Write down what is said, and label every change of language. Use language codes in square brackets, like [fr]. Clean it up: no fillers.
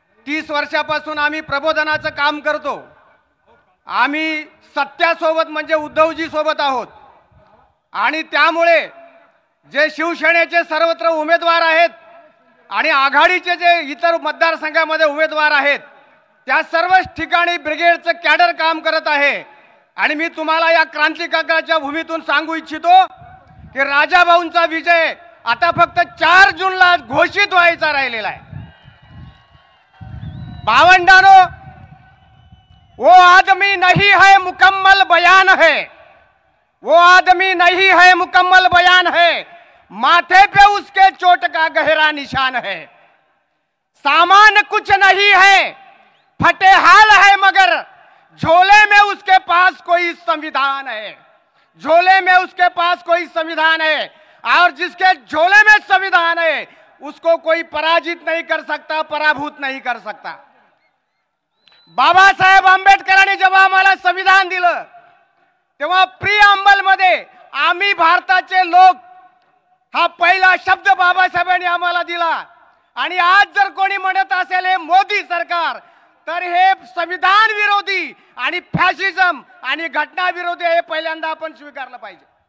[mr] 30 वर्षापासून आम्ही प्रबोधनाचं काम करतो. आम्ही सत्यासोबत म्हणजे उद्धवजी सोबत आहोत आणि त्यामुळे जे शिवसेनेचे सर्वत्र उमेदवार आहेत आणि आघाडीचे जे इतर मतदारसंघामध्ये उमेदवार आहेत त्या सर्व ठिकाणी ब्रिगेडचं कॅडर काम करत आहे. आणि मी तुम्हाला या क्रांतिकाकाच्या भूमीतून सांगू इच्छितो की राजाभाऊंचा विजय आता फक्त 4 जूनला घोषित व्हायचा राहिलेला आहे. [hi] भावंडानो, वो आदमी नहीं है मुकम्मल बयान है, वो आदमी नहीं है मुकम्मल बयान है, माथे पे उसके चोट का गहरा निशान है. सामान कुछ नहीं है, फटे हाल है, मगर झोले में उसके पास कोई संविधान है. झोले में उसके पास कोई संविधान है और जिसके झोले में संविधान है उसको कोई पराजित नहीं कर सकता, पराभूत नहीं कर सकता. [mr] बाबासाहेब आंबेडकरांनी जेव्हा आम्हाला संविधान दिलं तेव्हा प्रिअंबल मध्ये आम्ही भारताचे लोक हा पहिला शब्द बाबासाहेबांनी आम्हाला दिला. आणि आज जर कोणी म्हणत असेल हे मोदी सरकार, तर हे संविधान विरोधी आणि फॅशिझम आणि घटना विरोधी हे पहिल्यांदा आपण स्वीकारलं पाहिजे.